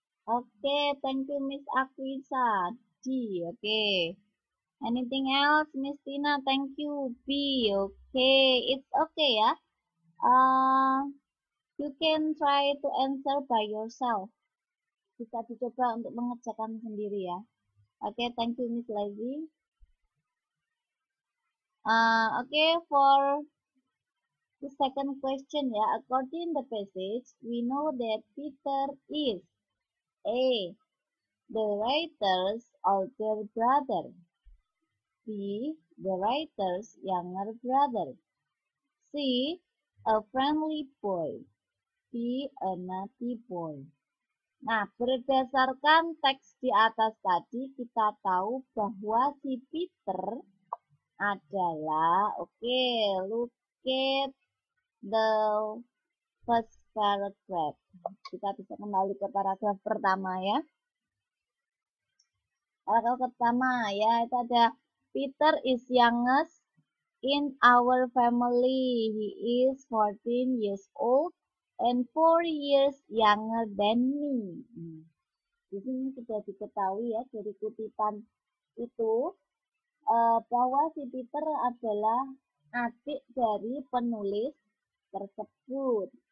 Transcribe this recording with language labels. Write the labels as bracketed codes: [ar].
[en] Okay, thank you Miss Akwisa. D. Okay. Anything else, Miss Tina? Thank you. B. Okay, it's okay ya. You can try to answer by yourself. [id] Bisa dicoba untuk mengerjakan sendiri ya. [en] Okay, thank you Miss Lazy. Okay, for the second question ya, according the passage, we know that Peter is A. The writer's older brother. B. The writer's younger brother. C. A friendly boy. D. A naughty boy. [id] Nah, berdasarkan teks di atas tadi, kita tahu bahwa si Peter adalah, [en] look at the first paragraph. [id] Kita bisa kembali ke paragraf pertama ya. Paragraf pertama ya, itu ada Peter [en] is youngest in our family. He is 14 years old and 4 years younger than me. [id] Di sini sudah diketahui ya dari kutipan itu bahwa si Peter adalah adik dari penulis tersebut.